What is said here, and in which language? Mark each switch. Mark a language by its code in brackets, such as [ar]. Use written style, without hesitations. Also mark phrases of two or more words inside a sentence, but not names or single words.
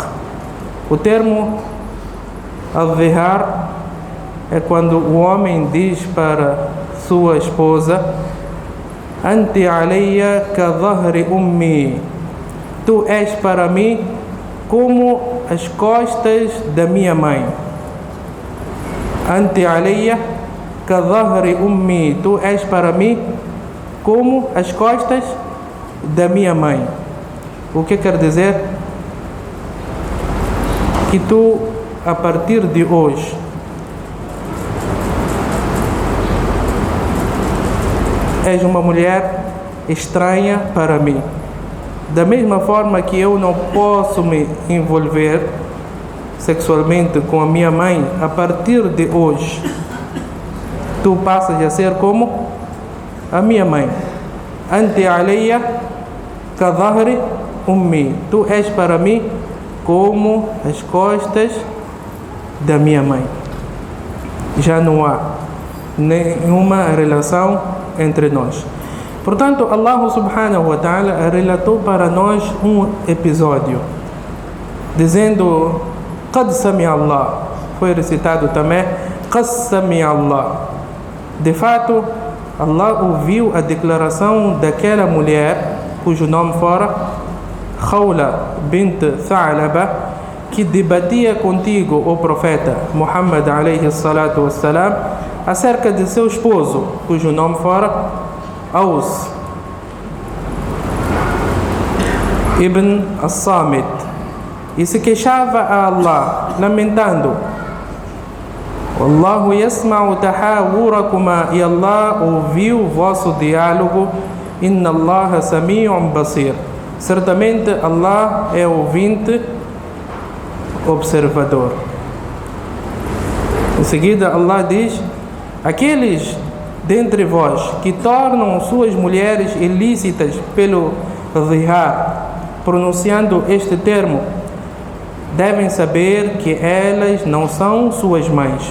[pt] O termo al-zihar é quando o homem diz para sua esposa: [ar] أنت علي كظهر أمي, [pt] tu és para mim como as costas da minha mãe. [ar] أنت علي كظهر أمي, [pt] tu és para mim como as costas da minha mãe. O que quer dizer? Que tu, a partir de hoje, és uma mulher estranha para mim. Da mesma forma que eu não posso me envolver sexualmente com a minha mãe, a partir de hoje, tu passas a ser como a minha mãe. [ar] أنت علي كظهر أمي. [pt] Tu és para mim como as costas da minha mãe. Já não há nenhuma relação entre nós. Portanto, [ar] الله سبحانه وتعالى [pt] relatou para nós um episódio, dizendo [ar] قد سمع الله. [pt] Foi recitado também [ar] قد سمع الله. [pt] De fato, Allah ouviu a declaração daquela mulher cujo nome fora Khawla bint Tha'laba, que debatia contigo, o profeta Muhammad [ar] عليه الصلاة والسلام, [pt] acerca de seu esposo, cujo nome fora Aus ibn as-Samit, e se queixava a Allah, lamentando: [ar] والله يسمع تحاوركما, [pt] e Allah ouviu o vosso diálogo. [ar] إن الله سميع بصير. [pt] Certamente Allah é ouvinte, observador. Em seguida Allah diz: aqueles dentre vós que tornam suas mulheres ilícitas pelo zihar, pronunciando este termo, devem saber que elas não são suas mães.